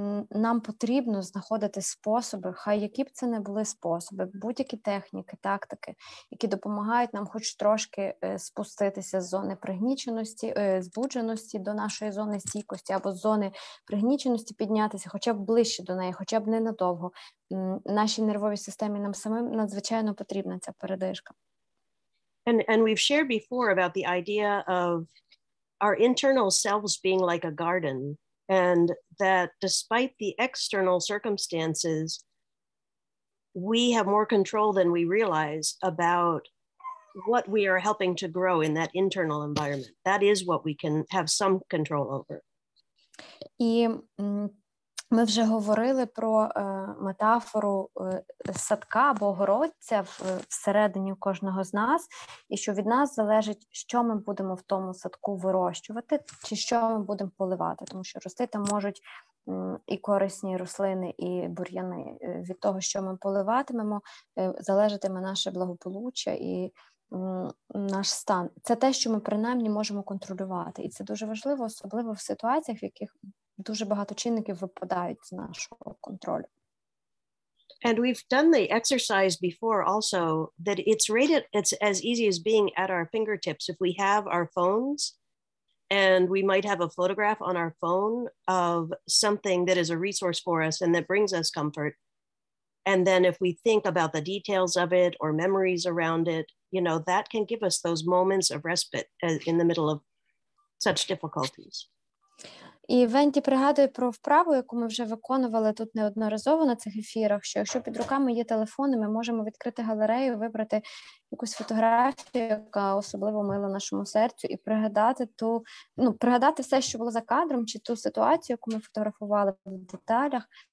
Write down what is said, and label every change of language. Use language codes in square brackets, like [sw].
[uk] Нам потрібно знаходити способи, хай які б це не були способи, будь-які техніки, тактики, які допомагають нам хоч трошки спуститися з зони пригніченості, збудженості до нашої зони стійкості, або з зони пригніченості піднятися хоча б ближче до неї, хоча б ненадовго. Нашій нервовій системі нам самим надзвичайно потрібна ця передишка. [en] And we've shared before about the idea of our internal selves being like a garden, and that despite the external circumstances, we have more control than we realize about what we are helping to grow in that internal environment. That is what we can have some control over. [uk] І ми вже говорили про метафору садка або городця всередині кожного з нас, і що від нас залежить, що ми будемо в тому садку вирощувати, чи що ми будемо поливати, тому що рости там можуть і корисні рослини, і бур'яни. Від того, що ми поливатимемо, залежатиме наше благополуччя і наш стан. Це те, що ми принаймні можемо контролювати. І це дуже важливо, особливо в ситуаціях, в яких дуже багато чинників випадають з нашого контролю. [en] And we've done the exercise before also that it's as easy as being at our fingertips. If we have our phones and we might have a photograph on our phone of something that is a resource for us and that brings us comfort. And then if we think about the details of it or memories around it, you know, that can give us those moments of respite in the middle of such difficulties. [uk] І Венді пригадує про вправу, яку ми вже виконували тут неодноразово на цих ефірах, що якщо під руками є телефони, ми можемо відкрити галерею, вибрати якусь фотографію, яка особливо мила нашому серцю, і пригадати все, що було за кадром, чи ту ситуацію, яку ми фотографували в деталях.